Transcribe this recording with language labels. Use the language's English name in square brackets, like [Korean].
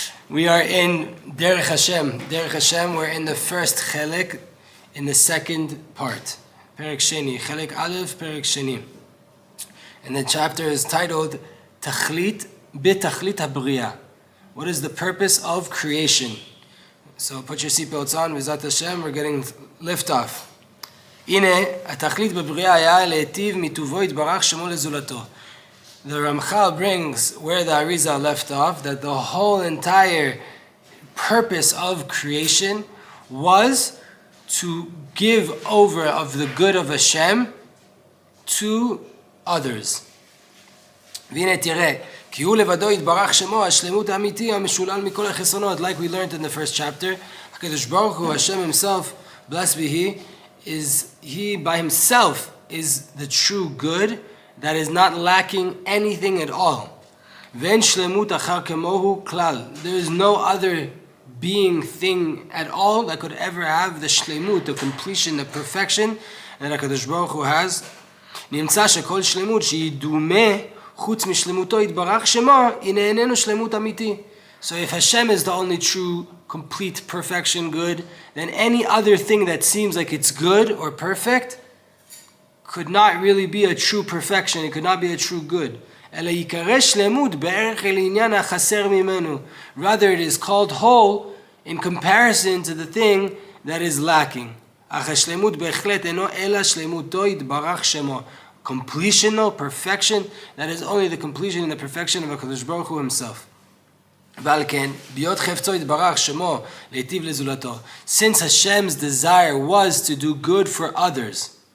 [English] We are in Derech Hashem. Derech Hashem, we're in the first Chelek, in the second part. Perek Sheni, Chelek Aleph, Perek Sheni. And the chapter is titled, Tachlit B'Tachlit HaBriya. What is the purpose of creation? So put your seatbelts on, B'ezrat Hashem, we're getting liftoff. [Hebrew] הנה, התכלית בבריאה היה להיטיב מטובו יתברך שמו לזולתו. [English] The Ramchal brings where the Arizal left off, that the whole entire purpose of creation was to give over of the good of Hashem to others. [Hebrew] והנה תראה, כי הוא לבדו יתברך שמו השלמות האמיתי המשולל מכל החסרונות, [English] like we learned in the first chapter. HaKadosh Baruch Hu, Hashem himself, blessed be he by himself is the true good that is not lacking anything at all. [Hebrew] Ven shlemut achar kemohu klal. [English] There is no other being, thing at all that could ever have the shlemut, the completion, the perfection that HaKadosh Baruch Hu has. [Hebrew] נמצא שכל שלמות שהיא דומה חוץ משלמותו יתברך שמו, הנה איננו שלמות אמיתי. [English] So if Hashem is the only true, complete, perfection, good, then any other thing that seems like it's good or perfect could not really be a true perfection. It could not be a true good. [Hebrew] אלא ייקרא שלמות בערך אל עניין החסר ממנו. [English] Rather, it is called whole in comparison to the thing that is lacking. [Hebrew] אך השלמות בהחלט אינו אלא שלמותו יתברך שמו. [English] Completional, perfection, that is only the completion and the perfection of HaKadosh Baruch Hu himself. [Hebrew] ועל כן, בהיות חפצו יתברך שמו להיטיב לזולתו. [English] Since Hashem's desire was to do good for others.